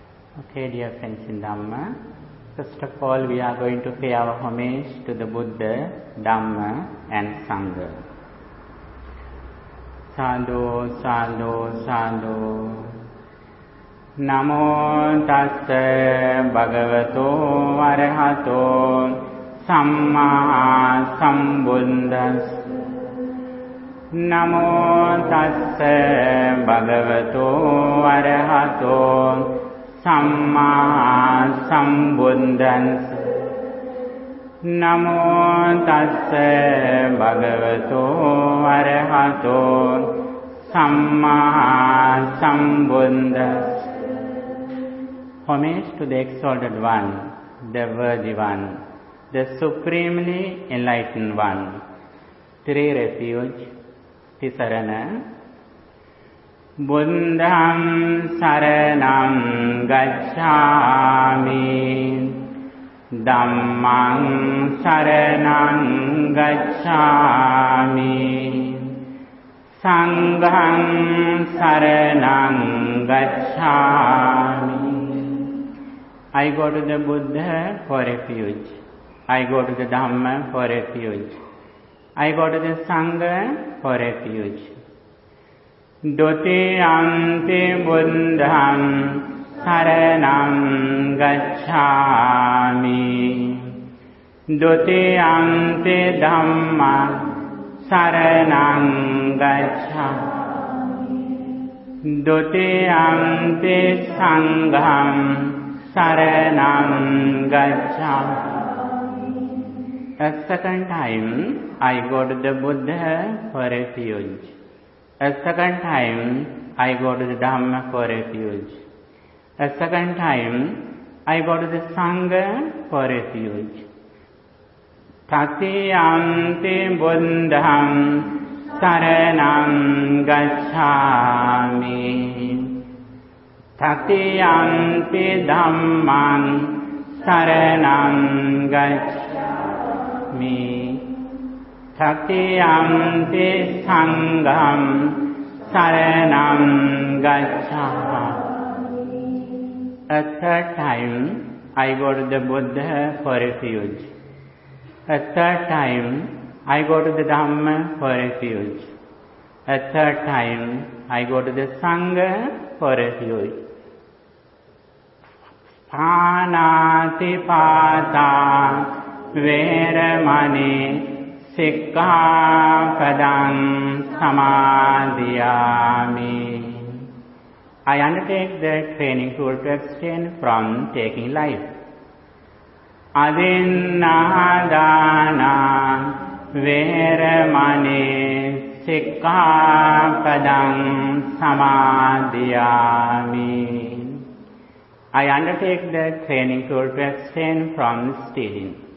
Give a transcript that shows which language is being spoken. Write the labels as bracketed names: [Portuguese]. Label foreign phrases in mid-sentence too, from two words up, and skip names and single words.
[English] Okay, dear friends in Dhamma, first of all we are going to pay our homage to the Buddha, Dhamma and Sangha. [Pali] Sadhu, sadhu, sadhu. Namo tassa bhagavato arahato samma sambuddhassa. Namo tassa bhagavato arahato samma sambuddhassa. Namo tassa bhagavato arahato samma sambuddhassa. [English] Homage to the exalted one, the worthy one, the supremely enlightened one. Three refuge, [Pali] Tisarana. Buddham saranam gacchami, Dhammang saranam gacchami, Sangham saranam gacchami. [English] I go to the Buddha for refuge. I go to the Dhamma for refuge. I go to the Sangha for refuge. [Pali] Dutiyampi buddham saranam gacchami, Dutiyampi dhammam saranam gacchami, Dutiyampi sangham saranam gacchami. [English] A second time I go to the Buddha for refuge. A second time I go to the Dhamma for refuge. A second time I go to the Sangha for refuge. [Pali] Tatiyampi buddham saranam gacchami, Tatiyampi dhammam saranam gacchami, Tatiyampi sangham saranam gacchami. [English] A third time I go to the Buddha for refuge. A third time I go to the Dhamma for refuge. A third time I go to the Sangha for refuge. [Pali] Pānāti pātā veramani sikkhapadam samadhiyāmi. [English] I undertake the training tool to abstain from taking life. [Pali] Adinādāna veramani sikkhapadam samadhiyāmi. [English] I undertake the training tool to abstain from stealing.